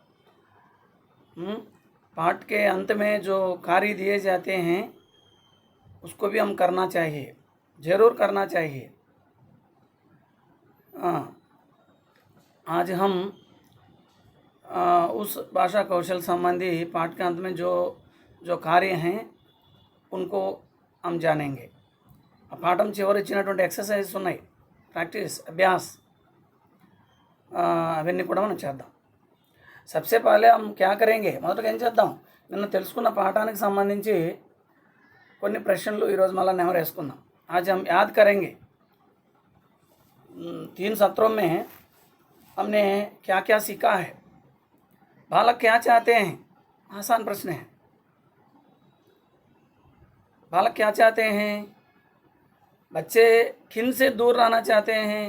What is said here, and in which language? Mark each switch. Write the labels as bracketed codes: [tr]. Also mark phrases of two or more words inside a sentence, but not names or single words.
[hi] पाठ के अंत में जो कार्य दिए जाते हैं उसको भी हम करना चाहिए, ज़रूर करना चाहिए। आज हम उस भाषा कौशल संबंधी पाठ के अंत में जो जो कार्य हैं उनको हम जानेंगे। [te] పాఠం చివరి ఇచ్చినటువంటి ఎక్సర్సైజ్ ఉన్నాయి, ప్రాక్టీస్ అభ్యాస్, అవన్నీ కూడా మనం చేద్దాం। [hi] सबसे पहले हम क्या करेंगे, [te] మొదటగా ఏం చేద్దాం, నిన్న తెలుసుకున్న పాఠానికి సంబంధించి కొన్ని ప్రశ్నలు ఈరోజు మళ్ళీ నెమరేసుకుందాం। [hi] आज हम याद करेंगे 3 सत्रों में हमने क्या क्या सीखा है। बालक क्या चाहते हैं? आसान प्रश्न है। बालक क्या चाहते हैं? बच्चे किन से दूर रहना चाहते हैं?